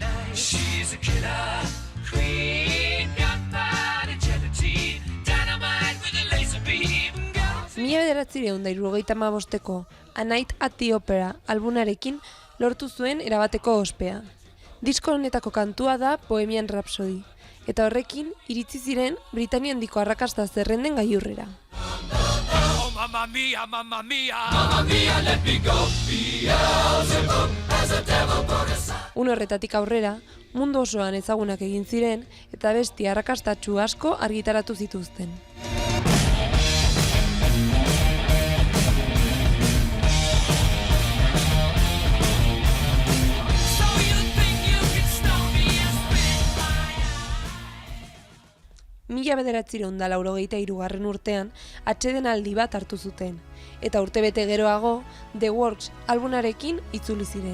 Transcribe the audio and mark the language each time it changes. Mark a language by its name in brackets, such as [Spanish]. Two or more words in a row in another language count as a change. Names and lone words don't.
[Basque] 1975ko A Night at the Opera albunarekin lortu zuen erabateko ospea. Disko honetako kantua da Bohemian Rhapsody, eta horrekin iritsi ziren Britania handiko arrakasta zerrenden gailurrera. [Italian] Mamma mia, mamma mia, mamma mia, [English] let me go. Beelzebub has a devil put aside. [Basque] Horretatik aurrera, mundu osoan ezagunak egin ziren eta besti arrakastatsu asko argitaratu zituzten. Mila 1983 urtean atsedenaldi bat hartu zuten, eta urtebete geroago The Works albunarekin itzuli ziren.